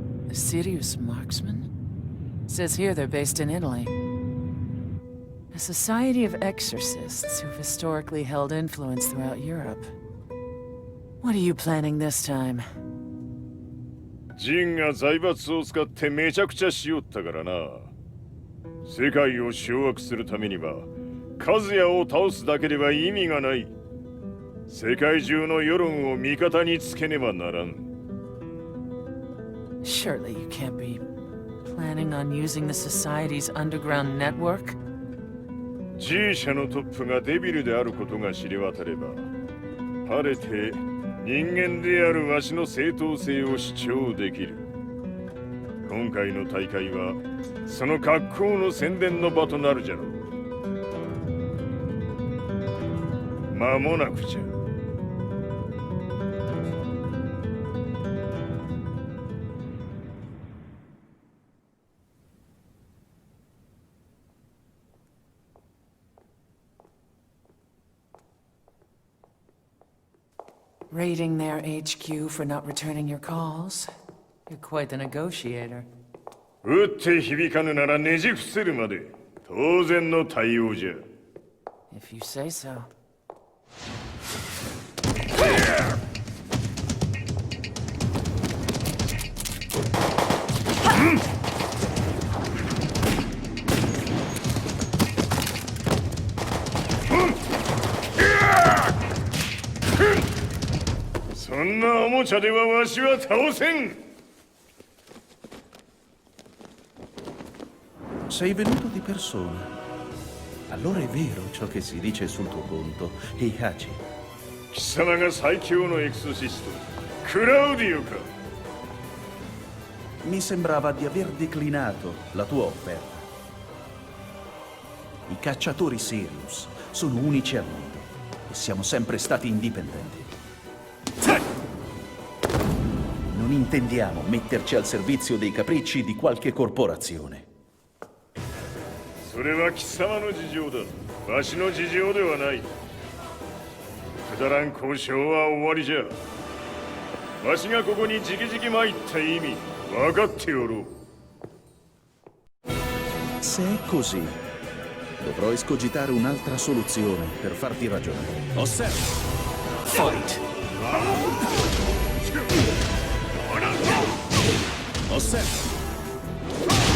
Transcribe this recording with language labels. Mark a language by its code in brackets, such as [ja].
[en] A serious marksman? Says here they're based in Italy. A society of exorcists who've historically held influence throughout Europe. What are you planning this time? [ja] ジンが財閥を使ってめちゃくちゃしよったからな。世界を掌握するためには、カズヤを倒すだけでは意味がない。世界中の世論を味方につけねばならん。 [en] Surely you can't be planning on using the society's underground network? [ja] G 社のトップがデビルであることが知れ渡れば、晴れて人間であるわしの正当性を主張できる。今回の大会はその格好の宣伝の場となるじゃろう。間もなくじゃ。 [en] Raiding their HQ for not returning your calls? You're quite the negotiator. [ja] 撃って響かぬならねじ伏せるまで当然の対応じゃ。 [en] If you say so. Hmm. [ja] そんなおもちゃではわしは倒せん。 [it] Sei venuto di persona. Allora è vero ciò che si dice sul tuo conto, Heihachi. [ja] 貴様が最強のエクソシスト、クラウディオか。 [it] Mi sembrava di aver declinato la tua offerta. I cacciatori Sirius sono unici al mondo e siamo sempre stati indipendenti. non intendiamo metterci al servizio dei capricci di qualche corporazione. [ja] それは貴様の事情だ。わしの事情ではない。くだらん交渉は終わりじゃ。わしがここに直々参った意味、分かっておろう。 [it] Se è così, dovrò escogitare un'altra soluzione per farti ragionare. Osserva! Fight! Osserva!